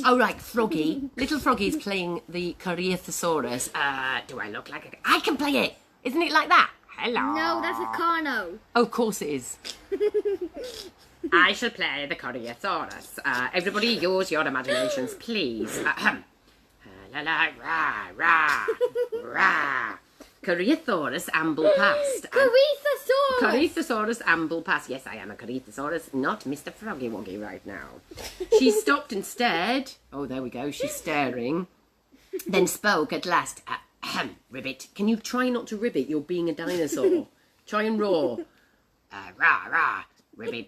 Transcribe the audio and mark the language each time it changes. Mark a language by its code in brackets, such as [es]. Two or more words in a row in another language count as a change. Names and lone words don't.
[en] Oh, right, Froggy. Little Froggy's playing the Carnotaurus. Do I look like a... I can play it. Isn't it like that? Hello. No, that's a Carno. Oh, of course it is. I shall play the Carnotaurus. Everybody use your imaginations, please. La la rah rah rah. Carnotaurus amble past. Carnotaurus amble past. Yes, I am a Carnotaurus, not Mr. Froggy Woggy right now. She stopped and stared. Oh, there we go. She's staring. Then spoke at last. Ribbit, can you try not to ribbit? You're being a dinosaur. Try and roar. Rah, rah, ribbit.